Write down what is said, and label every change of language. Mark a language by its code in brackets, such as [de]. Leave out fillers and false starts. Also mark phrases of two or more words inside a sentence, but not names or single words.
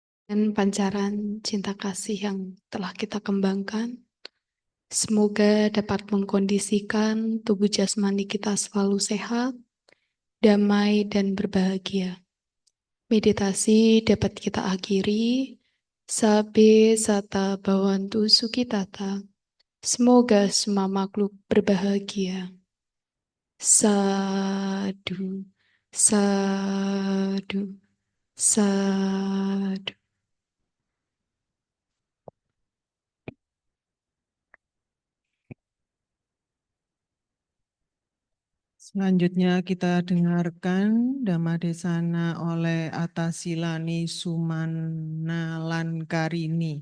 [id] dan pancaran cinta kasih yang telah kita kembangkan. Semoga dapat mengkondisikan tubuh jasmani kita selalu sehat, damai, dan berbahagia. Meditasi dapat kita akhiri. [pi] Sabe sata bhavantu sukhitata. [id] Semoga semua makhluk berbahagia. [pi] Sadu, sadu, sadu. [id] Selanjutnya kita dengarkan Dhammadesana oleh Atasilani Sumanalankarini.